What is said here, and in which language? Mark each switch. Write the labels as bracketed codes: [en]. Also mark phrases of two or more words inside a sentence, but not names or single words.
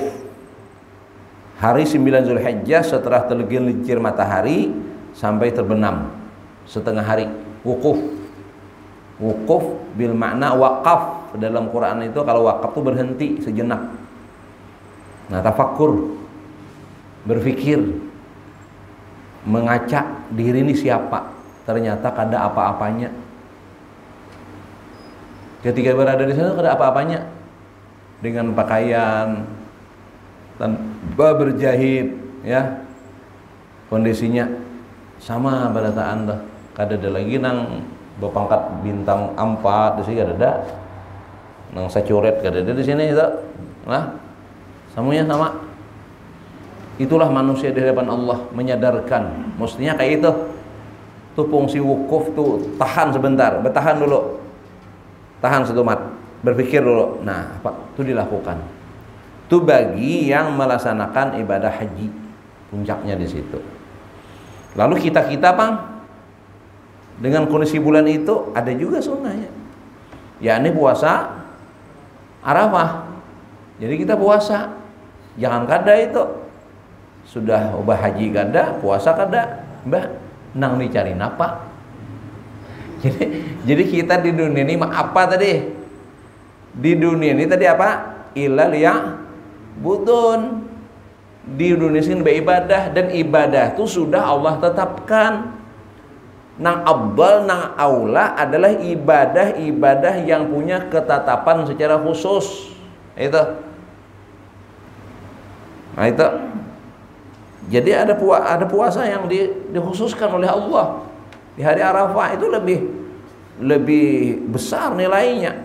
[id] Hari 9 Zulhijjah setelah tergelincir matahari sampai terbenam setengah hari. [ar] وقوف. وقوف بالمعنى وقف. [id] Dalam Quran itu kalau waqaf itu berhenti sejenak. Nah, tafakkur, berpikir, mengacak diri ini siapa. [bjn] Ternyata kada apa-apanya. Ketika berada di sana kada apa-apanya. Dengan pakaian tanpa berjahit ya, kondisinya sama barataan dah. Kada ada lagi nang berpangkat bintang 4 di sini kada ada. Nang sacuret kada ada di sini itu. Nah, semuanya sama. [id] Itulah manusia di hadapan Allah, menyadarkan. Mestinya kayak itu. [bjn] Tuh fungsi wukuf tuh tahan sebentar, bertahan dulu. Tahan setumat, berpikir dulu. [id] Nah, apa itu dilakukan? Itu bagi yang melaksanakan ibadah haji, puncaknya di situ. Lalu kita Bang, dengan kondisi bulan itu ada juga sunnahnya, yakni puasa Arafah. [bjn] Jadi kita puasa, jangan kada itu sudah ubah haji kada, puasa kada, mbah nang dicari napa? [id] Jadi kita di dunia ini apa tadi? Di dunia ini tadi apa? [ar] إلا ليعبدون. [id] Di dunia ini beribadah, dan ibadah itu sudah Allah tetapkan. Nang abdal, nang aula adalah ibadah-ibadah yang punya ketetapan secara khusus. Itu. Nah, itu. Jadi ada puasa yang dikhususkan oleh Allah. Di hari Arafah itu lebih besar nilainya.